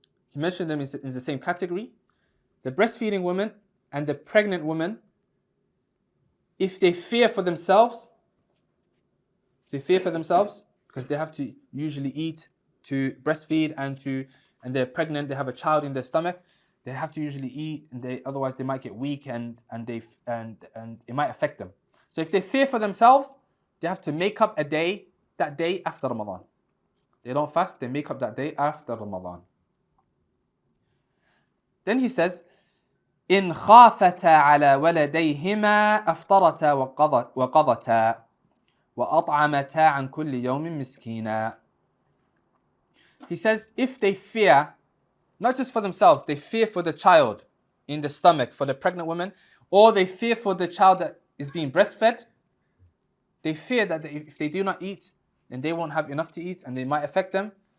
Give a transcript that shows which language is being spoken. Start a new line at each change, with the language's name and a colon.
English: He mentioned them in the same category. The breastfeeding woman and the pregnant woman, if they fear for themselves, because they have to usually eat to breastfeed and they're pregnant, they have a child in their stomach, they have to usually eat, and otherwise they might get weak and it might affect them. So if they fear for themselves, they have to make up that day after Ramadan. They don't fast, they make up that day after Ramadan. Then he says,
Arabic: إن خافتا على ولديهما أفطرتا وقضتا وأطعمتا عن كل يوم مسكينا.
English: He says, if they fear, not just for themselves, they fear for the child in the stomach, for the pregnant woman, or they fear for the child that is being breastfed, they fear that if they do not eat, then they won't have enough to eat and they might affect them.